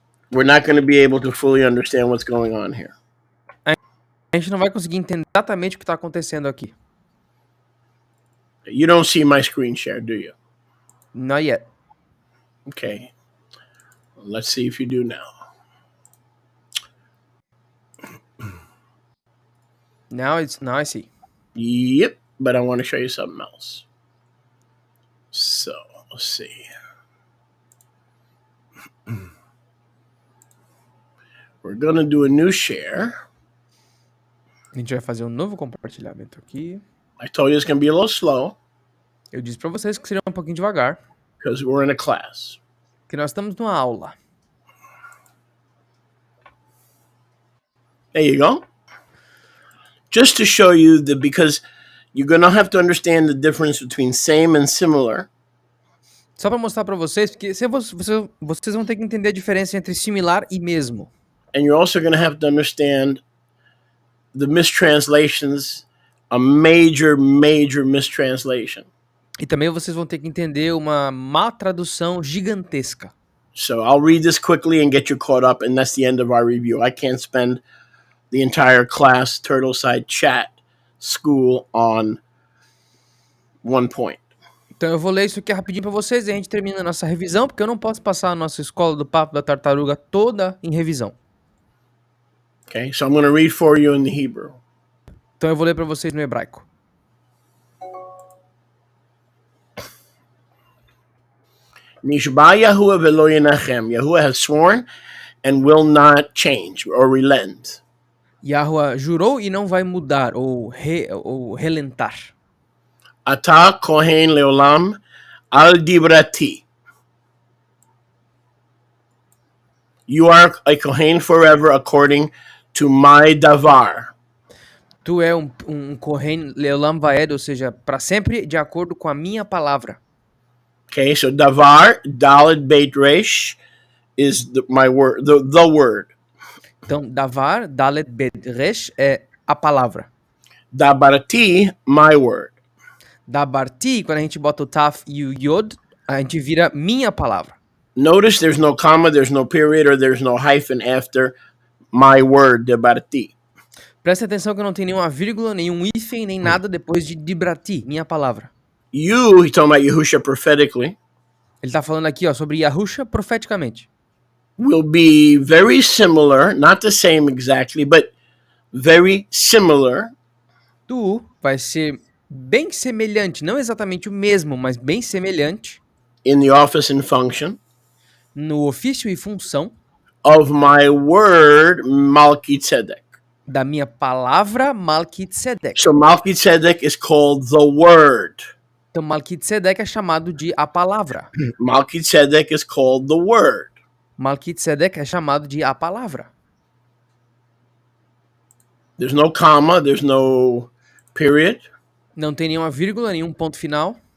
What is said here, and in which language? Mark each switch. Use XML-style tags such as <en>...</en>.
<en>we're not going to be able to fully understand what's going on here.</en> <pt>a gente não vai conseguir entender exatamente o que está acontecendo aqui.</pt> <en>You don't see my screen share, do you? Not yet. Okay. Let's see if you do now. Now I see. Yep, but I want to show you something else. So, let's see. We're going to do a new share.</en> <pt>A gente vai fazer um novo compartilhamento aqui.</pt> <en>I told you it's going to be a little slow.</en> <pt>Eu disse para vocês que seria um pouquinho devagar,</pt> <en>because we're in a class.</en> <pt>que nós estamos numa aula.</pt> <en>There you go. Just to show you that, because you're going to have to understand the difference between same and similar.</en> <pt>Só para mostrar para vocês, porque vocês vão ter que entender a diferença entre similar e mesmo.</pt> <en>And you're also going to have to understand the mistranslations, a major mistranslation.</en> <pt>E também vocês vão ter que entender uma má tradução gigantesca.</pt> <en>So I'll read this quickly and get you caught up, and that's the end of our review. I can't spend the entire class Turtleside chat school on one point.</en> <pt>Então eu vou ler isso aqui rapidinho para vocês e a gente termina a nossa revisão, porque eu não posso passar a nossa escola do papo da tartaruga toda em revisão.</pt> <en>Okay, so I'm going to read for you in the Hebrew.</en> <pt>Então eu vou ler para vocês no hebraico.</pt> <he>Nishba Yahuwah velo yenachem.</he> <en>Yahuwah has sworn and will not change or relent.</en> <pt>Yahuwah jurou e não vai mudar ou relentar.</pt> <he>Ata kohen leolam al dibrati.</he> <en>You are a kohen forever according to my davar.</en> <pt>Tu é um kohen</pt> <he>leolam vaed,</he> <pt>ou seja, para sempre de acordo com a minha palavra.</pt> <en>Okay, so davar, daled beit resh, is my word, the word.</en> <pt>Então, davar, dalet bet resh, é a palavra.</pt> <en>Dabarti, my word.</en> <pt>Dabarti, quando a gente bota o taf e o yod, a gente vira minha palavra.</pt> <en>Notice there's no comma, there's no period, or there's no hyphen after my word, dabarti.</en> <pt>Presta atenção que não tem nenhuma vírgula, nenhum hífen, nem nada depois de dibrati, minha palavra.</pt> <en>He's talking about Yahusha prophetically.</en> <pt>Ele está falando aqui sobre Yahusha profeticamente.</pt> <en>Will be very similar, not the same exactly, but very similar.</en> <pt>Tu vai ser bem semelhante, não exatamente o mesmo, mas bem semelhante.</pt> <en>In the office and function.</en> <pt>No ofício e função.</pt> <en>Of my word, Melquisedeque.</en> <pt>Da minha palavra, Melquisedeque.</pt> <en>So Melquisedeque is called the word.</en> <pt>Então Melquisedeque é chamado de a palavra.</pt> <en>Melquisedeque is called the word.</en> <pt>Melquisedeque é chamado de a palavra.</pt> <en>There's no comma, there's no period.</en> <pt>Não tem nenhuma vírgula, nenhum ponto final.</pt>